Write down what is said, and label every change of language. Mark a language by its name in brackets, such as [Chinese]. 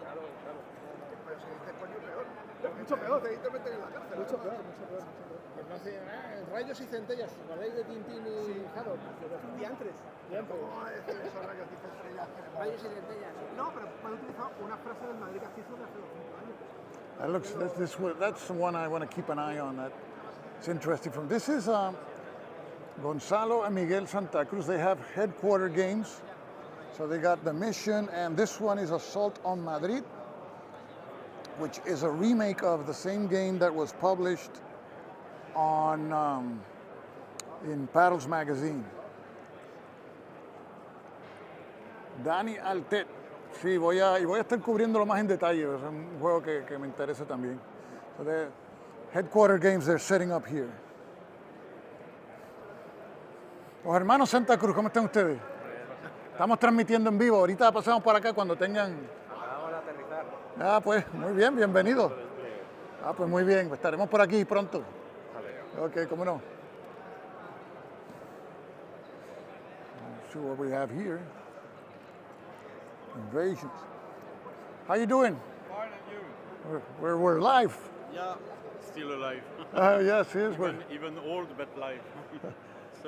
[Spanish] Claro. Pero si dices coño, peor. Mucho peor. Te meten en la cárcel. Mucho peor. Pues no hace rayos y centellas. ¿Recordáis de Tintín y Adolf? Diantres. ¿Cómo decir esos rayos y centellas? Rayos y centellas. No, pero puedo utilizar una frase del Madrid castizo de hace 200 años. [English] That's the one I want to keep an eye on. It's interesting. This is Gonzalo and Miguel Santa Cruz. They have headquarter games. So they got The Mission, and this one is Assault on Madrid, which is a remake of the same game that was published on in Paddles magazine. [Spanish] Dani Altet. Sí, voy a estar cubriéndolo más en detalle. Es un juego que me interesa también. [English] So the headquarter games they're setting up here. [Spanish] Los hermanos Santa Cruz, ¿cómo están ustedes? Estamos transmitiendo en vivo. Ahorita pasamos por acá cuando tengan... Vamos a aterrizar. Pues muy bien, bienvenido. Pues muy bien, estaremos por aquí pronto. Ok, cómo no. [English] Let's see what we have here. Invasions. How you doing? Fine, and you? We're live. Yeah, still alive. Yes, we're... even old, but live. So,